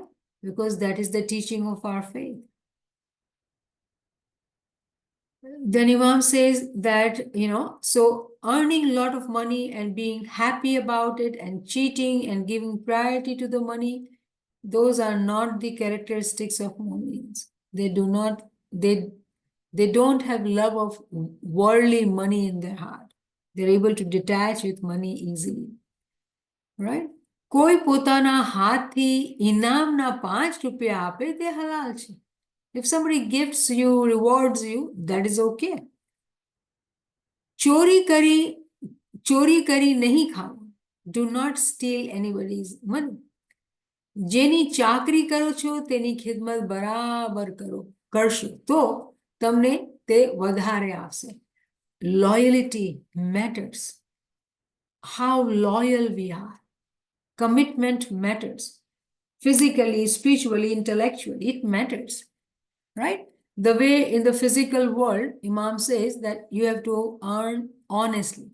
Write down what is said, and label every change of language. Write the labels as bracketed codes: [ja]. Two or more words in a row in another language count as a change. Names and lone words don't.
[en] Because that is the teaching of our faith. Then Imam says that, so earning a lot of money and being happy about it and cheating and giving priority to the money, those are not the characteristics of Mu'mins. They don't have love of worldly money in their heart. They're able to detach with money easily. Right? [gu] કોઈ પોતાના હાથથી ઇનામના 5 રૂપિયા આપે તે હલાલ છે. [en] If somebody gifts you, rewards you, that is okay. [gu] ચોરી કરી નહીં ખાવું. [en] Do not steal anybody's money. [gu] જેની ચાકરી કરો છો તેની ખિદમત બરાબર કરશો તો તમને તે વધારે આવશે. [en] Loyalty matters. How loyal we are. Commitment matters. Physically, spiritually, intellectually, it matters. Right? The way in the physical world, Imam says that you have to earn honestly.